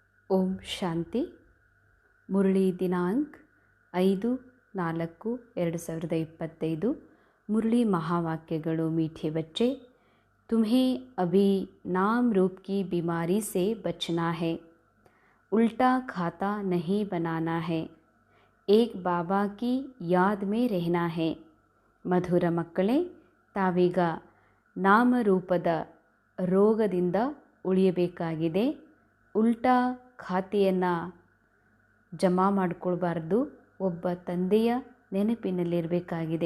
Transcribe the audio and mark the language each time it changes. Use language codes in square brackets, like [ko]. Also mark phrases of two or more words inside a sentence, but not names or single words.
[kn] ಓಂ ಶಾಂತಿ. ಮುರಳಿ ದಿನಾಂಕ 5-4-2025. मुरली महावाक्यಗಳು. [hi] मीठे बच्चे, तुम्हें अभी नाम रूप की बीमारी से बचना है, उल्टा खाता नहीं बनाना है, एक बाबा की याद में रहना है. [kn] ಮಧುರ ಮಕ್ಕಳೇ, ತಾವೀಗ ನಾಮರೂಪದ ರೋಗದಿಂದ ಉಳಿಯಬೇಕಾಗಿದೆ. ಉಲ್ಟಾ ಖಾತೆಯನ್ನು ಜಮಾ ಮಾಡಿಕೊಳ್ಬಾರ್ದು. ಒಬ್ಬ ತಂದೆಯ ನೆನಪಿನಲ್ಲಿರಬೇಕಾಗಿದೆ.